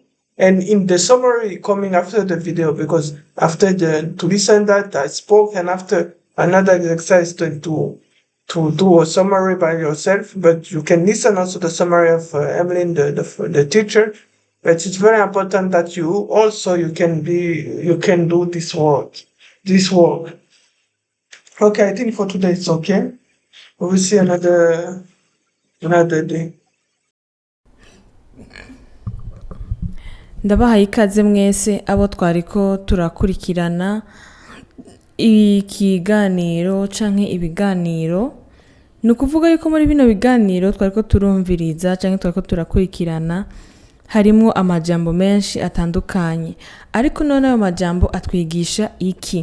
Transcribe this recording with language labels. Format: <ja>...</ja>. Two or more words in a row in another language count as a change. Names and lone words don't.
<en>And in the summary coming after the video, because after to listen that I spoke, and after another exercise to do a summary by yourself, but you can listen also the summary of Emeline, the teacher. But it's very important that you can do this work. Okay, I think for today it's okay. We will see another day.</en> <rn>ndabahaye ikaze mwese abo twariko turakurikirana ikiganiro canke ibiganiro. Ni ukuvuga yuko muri bino biganiro twariko turumviriza canke twariko turakurikirana harimo amajambo menshi atandukanye, ariko none ayo majambo atwigisha iki?</rn>